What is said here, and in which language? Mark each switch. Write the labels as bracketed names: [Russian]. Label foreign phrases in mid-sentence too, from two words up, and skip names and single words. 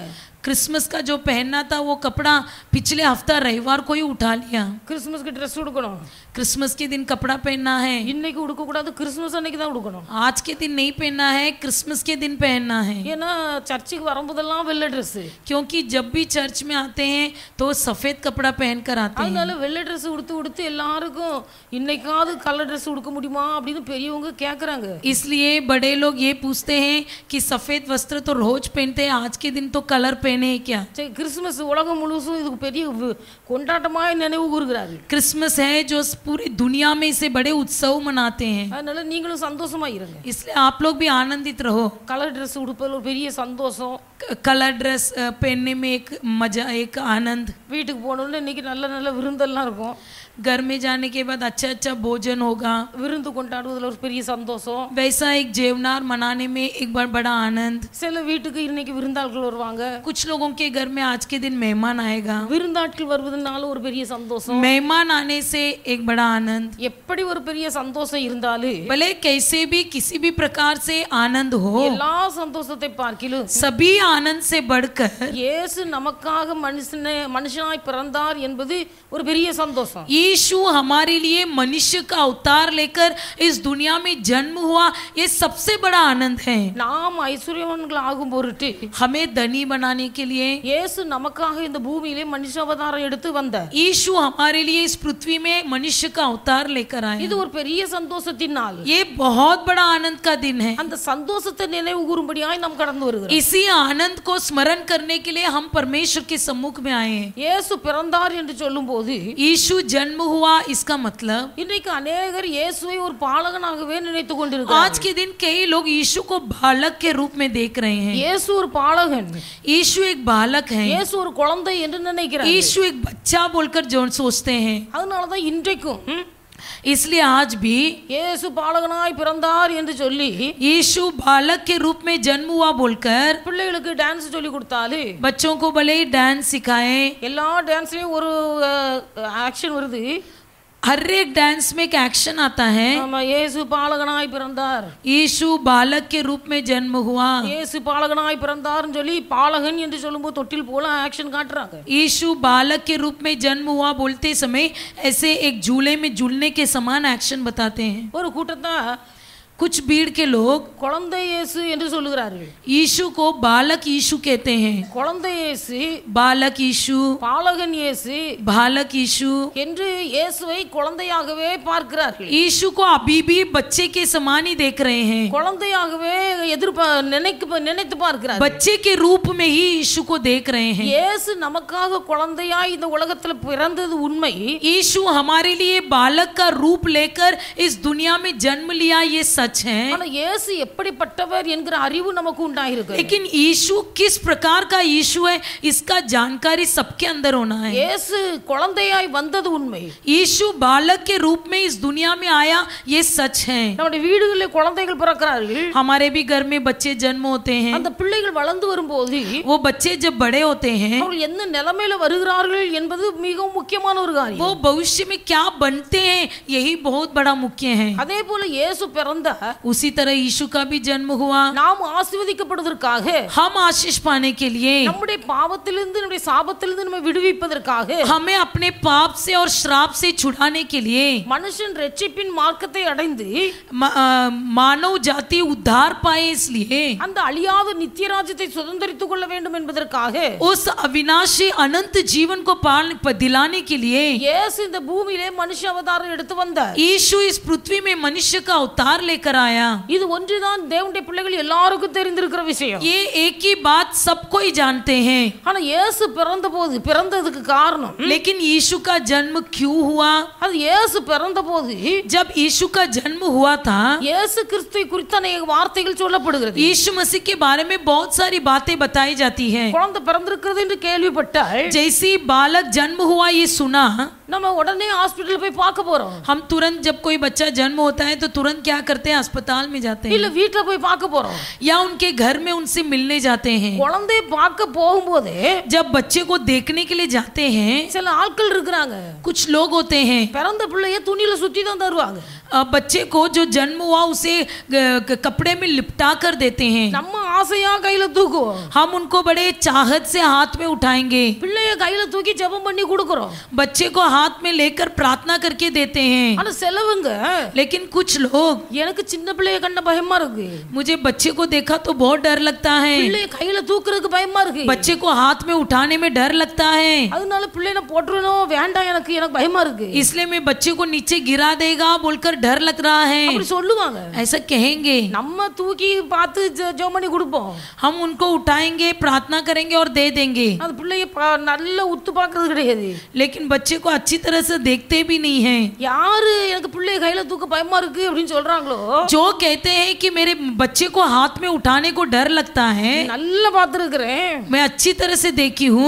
[Hindi] क्रिसमस का जो पहनना था वो कपड़ा पिछले हफ्ता रविवार को ही उठा लिया [Tamil] கிறிஸ்துமஸ்க்கு Dress உடுக்கணும் [Hindi] क्रिसमस के दिन कपड़ा पहनना है [Tamil] இன்னைக்கு உடுக்க கூடாது கிறிஸ்துமஸ் அன்னைக்கு தான் உடுக்கணும் [Hindi] आज के दिन नहीं पहनना है क्रिसमस के दिन पहनना है [Tamil] ஏன்னா சர்ச்சுக்கு வரும்போதெல்லாம் வெள்ளை Dress [Hindi] क्योंकि जब भी चर्च में आते हैं तो सफेद कपड़ा पहन कर आते हैं [Tamil] அதனால வெள்ளை Dress உடுத்து எல்லாருக்கும் இன்னைக்காவது [English] colour Dress [Tamil] உடுக்க முடியுமா அப்படினு பெரியவங்க கேக்குறாங்க [Hindi] इसलिए बड़े लोग ये पूछते हैं कि सफेद वस्त्र तो रोज पहनते हैं आज के दिन तो कलर पहने हैं क्या [Tamil] கிறிஸ்துமஸ் உலகம் முழுசும் இதுக்கு பெரிய கொண்டாட்டமாய் நினைவு கூறுகிறார்கள் [Hindi] क्रिसमस है जो पूरी दुनिया में इसे बड़े उत्सव मनाते हैं [Tamil] அதனால நீங்களும் சந்தோஷமா இருங்க [Hindi] इसलिए आप लोग भी आनंदित रहो [English] colour Dress [Tamil] உடுப்பதில் ஒரு பெரிய சந்தோஷம் [English] colour dress [Hindi] पहनने में एक मजा एक आनंद [Tamil] வீட்டுக்கு போனோம்னா இன்னைக்கு நல்ல விருந்தெல்லாம் இருக்கும் [Hindi] घर में जाने के बाद अच्छा अच्छा भोजन होगा [Tamil] விருந்து கொண்டாடுவதில் ஒரு பெரிய சந்தோஷம் [Hindi] वैसा एक जेवनार मनाने में एक बड़ा आनंद [Tamil] சில வீட்டுக்கு இன்னைக்கு விருந்தாட்கள் வருவாங்க [Hindi] कुछ लोगों के घर में आज के दिन मेहमान आएगा [Tamil] விருந்தாட்கள் வருவதனால ஒரு பெரிய சந்தோஷம் [Hindi] मेहमान आने से एक बड़ा आनंद [Tamil] எப்படி ஒரு பெரிய சந்தோஷம் இருந்தாலும் [Hindi] भले कैसे भी किसी भी प्रकार से आनंद हो [Tamil] எல்லா சந்தோஷத்தை பார்க்கிலும் [Hindi] सभी आनंद से बढ़कर [Tamil] இயேசு நமக்காக மனுஷனாய் பிறந்தார் என்பது ஒரு பெரிய சந்தோஷம் [Hindi] यीशु हमारे लिए मनुष्य का अवतार लेकर इस दुनिया में जन्म हुआ ये सबसे बड़ा आनंद है [Tamil] நாம் ஐஸ்வர்யவான்கள் ஆகும் பொருட்டு [Hindi] हमें धनी बनाने के लिए [Tamil] இயேசு நமக்காக இந்த பூமியிலே மனுஷ அவதாரம் எடுத்து வந்தார் [Hindi] यीशु हमारे लिए इस पृथ्वी में मनुष्य का अवतार लेकर आए [Tamil] இது ஒரு பெரிய சந்தோஷத்தின் நாள் [Hindi] ये बहुत बड़ा आनंद का दिन है [Tamil] அந்த சந்தோஷத்தை நினைவு கூறும்படியாய் நாம் கடந்து வருகிறோம் [Hindi] इसी आनंद को स्मरण करने के लिए हम परमेश्वर के सम्मुख में आए हैं [Tamil] இயேசு பிறந்தார் என்று சொல்லும்போது [Hindi] यीशु जन्म हुआ इसका मतलब [Tamil] இன்னைக்கு अनेகர் இயேசுவை ஒரு பாலகனாகவே நினைத்து கொண்டிருக்கிறார்கள் [Hindi] आज के दिन कई लोग यीशु को बालक के रूप में देख रहे हैं [Tamil] இயேசு ஒரு பாலகன் [Hindi] यीशु एक बालक है [Tamil] இயேசு ஒரு குழந்தை என்று நினைக்கிறார்கள் [Hindi] यीशु एक बच्चा बोलकर जो सोचते हैं [Tamil] அதனால தான் இன்றைக்கும் [Hindi] इसलिए आज भी [Tamil] இயேசு பாலகனாய் பிறந்தார் என்று சொல்லி [Hindi] यीशु बालक के रूप में जन्म हुआ बोलकर [Tamil] பிள்ளைகளுக்கு டான்ஸ் சொல்லி கொடுத்தாலே [Hindi] बच्चों को भले ही डांस सिखाएं, [Tamil] எல்லா டான்ஸ்லயும் ஒரு ஆக்ஷன் வருது. [Hindi] हर एक डांस में एक एक्शन आता है. [Tamil] ஆமா, இயேசு பாலகனாய் பிறந்தார், [Hindi] यीशु बालक के रूप में जन्म हुआ. [Tamil] இயேசு பாலகனாய் பிறந்தார்னு சொல்லி பாலகன் என்று சொல்லும்போது தொட்டில் போல ஆக்ஷன் காட்டுறாங்க. [Hindi] यीशु बालक के रूप में जन्म हुआ बोलते समय ऐसे एक झूले में झूलने के समान एक्शन बताते हैं. [Tamil] ஒரு கூட்டத்தை [Hindi] कुछ भीड़ के लोग [Tamil] குழந்தை இயேசு என்று சொல்லுகிறார்கள். [Hindi] यीशु को बालक यीशु कहते हैं. [Tamil] குழந்தை இயேசு, [Hindi] बालक यीशु, [Tamil] பாலகன் இயேசு [Hindi] बालक यीशु [Tamil] என்று இயேசுவை குழந்தையாகவே பார்க்கிறார்கள். [Hindi] यीशु को अभी भी बच्चे के समान ही देख रहे हैं. [Tamil] குழந்தையாகவே நினைத்து பார்க்கிறார்கள். [Hindi] बच्चे के रूप में ही यीशु को देख रहे हैं. [Tamil] இயேசு நமக்காக குழந்தையாய் இந்த உலகத்துல பிறந்தது உண்மை. [Hindi] यीशु हमारे लिए बालक का रूप लेकर इस दुनिया में जन्म लिया, ये सच है. [Tamil] ஆனா இயேசு எப்படிப்பட்டவர் என்கிற அறிவு நமக்கு உண்டாயிருக்கு. [Hindi] लेकिन यीशु किस प्रकार का यीशु है इसका जानकारी सबके अंदर होना है. [Tamil] இயேசு குழந்தையாய் வந்தது உண்மை. [Hindi] यीशु बालक के रूप में इस दुनिया में आया, ये सच है. [Tamil] நம்முடைய வீடுகளில் குழந்தைகள் பிறக்கிறார்கள். [Hindi] हमारे भी घर में बच्चे जन्म होते हैं. [Tamil] அந்த பிள்ளைகள் வளர்ந்து வரும்போது [Hindi] वो बच्चे जब बड़े होते हैं [Tamil] அவர்கள் என்ன நிலைமையில வருகிறார்கள் என்பது மிகவும் முக்கியமான ஒரு காரியம். [Hindi] वो भविष्य में क्या बनते हैं, यही बहुत बड़ा मुख्य है. [Tamil] அதே போல இயேசு பிறந்த [Hindi] उसी तरह यीशु का भी जन्म हुआ. [Tamil] நாம் ஆசீர்வதிக்கப்படுவதற்காக, [Hindi] हम आशीष पाने के लिए, [Tamil] நம்முடைய பாவத்திலிருந்து நம்முடைய சாபத்திலிருந்து நம்மை விடுவிப்பதற்காக, [Hindi] हमें अपने पाप से और श्राप से छुड़ाने के लिए, [Tamil] மனுஷன் ரட்சிப்பின் மார்க்கத்தை அடைந்து [Hindi] मानव जाति उद्धार पाए इसलिए, [Tamil] அந்த அழியாத நித்திய ராஜ்யத்தை சுதந்தரித்துக் கொள்ள வேண்டும் என்பதற்காக, [Hindi] उस अविनाशी अनंत जीवन को दिलाने के लिए [Tamil] இயேசு இந்த பூமியிலே மனுஷ அவதாரம் எடுத்து வந்தார். [Hindi] यीशु इस पृथ्वी में मनुष्य का अवतार लेकर आया. [Tamil] இது ஒன்றுதான் தேவனுடைய பிள்ளைகள் எல்லாருக்கும் தெரிந்திருக்கிற விஷயம். [Hindi] ये एक ही बात सबको ही जानते हैं. [Tamil] ஆனா இயேசு பிறந்ததுக்கு காரணம், [Hindi] लेकिन यीशु का जन्म क्यों हुआ? [Tamil] அது இயேசு பிறந்தபோது [Hindi] जब यीशु का जन्म हुआ था, [Tamil] இயேசு கிறிஸ்துவை குறித்த அநேக வார்த்தைகள் சொல்லப்படுகிறது. [Hindi] यीशु मसीह के बारे में बहुत सारी बातें बताई जाती हैं. [Tamil] குழந்தை பிறந்திருக்கிறது என்று கேள்விப்பட்டால் [Hindi] जैसे बालक जन्म हुआ ये सुना, [Tamil] நம்ம உடனே ஹாஸ்பிடல் போய் பார்க்க போறோம். [Hindi] हम तुरंत जब कोई बच्चा जन्म होता है तो तुरंत क्या करते हैं, अस्पताल में जाते [Tamil] இல்ல [Hindi] हैं [Tamil] வீட்ல போய் பார்க்க போறோம். [Hindi] या उनके घर में उनसे मिलने जाते हैं. [Tamil] குழந்தையை பார்க்க போகும்போது [Hindi] जब बच्चे को देखने के लिए जाते हैं, [Tamil] சில ஆட்கள் இருக்கிறாங்க, [Hindi] कुछ लोग होते हैं [Tamil] பிறந்த பிள்ளைய துணியில சுத்தி தான் தருவாங்க. [Hindi] बच्चे को जो जन्म हुआ उसे कपड़े में लिपटा कर देते हैं. [Tamil] நம்ம ஆசையா கையில தூக்குவோம். [Hindi] हम उनको बड़े चाहत से हाथ में उठाएंगे, [Tamil] பிள்ளைய கையில தூக்கி ஜெபம் பண்ணி கொடுக்கறோம். [Hindi] बच्चे को हाथ में लेकर प्रार्थना करके देते हैं. [Tamil] ஆனா செலவுங்க, [Hindi] लेकिन कुछ लोग, [Tamil] எனக்கு சின்ன பிள்ளைய கண்ட பயமா இருக்கு, [Hindi] मुझे बच्चे को देखा तो बहुत डर लगता है, [Tamil] பிள்ளைய கையில தூக்குறதுக்கு பயமா இருக்கு, [Hindi] बच्चे को हाथ में उठाने में डर लगता है, [Tamil] அதனால பிள்ளைய போட்டுறணும் வேண்டாம், எனக்கு பயமா இருக்கு, [Hindi] इसलिए मैं बच्चे को नीचे गिरा देगा बोलकर डर लग रहा है, [Tamil] அப்படி சொல்லுவாங்க. [Hindi] ऐसा कहेंगे. [Tamil] நம்ம தூக்கி பார்த்து ஜெபம் பண்ணி கொடுப்போம். [Hindi] हम उनको उठाएंगे, प्रार्थना करेंगे और दे देंगे. [Tamil] அந்த பிள்ளைய நல்ல உத்து பார்க்கிறது கிடையாது. [Hindi] लेकिन बच्चे को अच्छी तरह से देखते भी नहीं हैं. [Tamil] யாரு எனக்கு பிள்ளைய கையில தூக்க பயமா இருக்கு அப்படின்னு சொல்றாங்களோ, [Hindi] जो कहते हैं कि मेरे बच्चे को हाथ में उठाने को डर लगता है, [Tamil] நல்லா பார்த்துருக்கிறேன், [Hindi] मैं अच्छी तरह से देखी हूँ,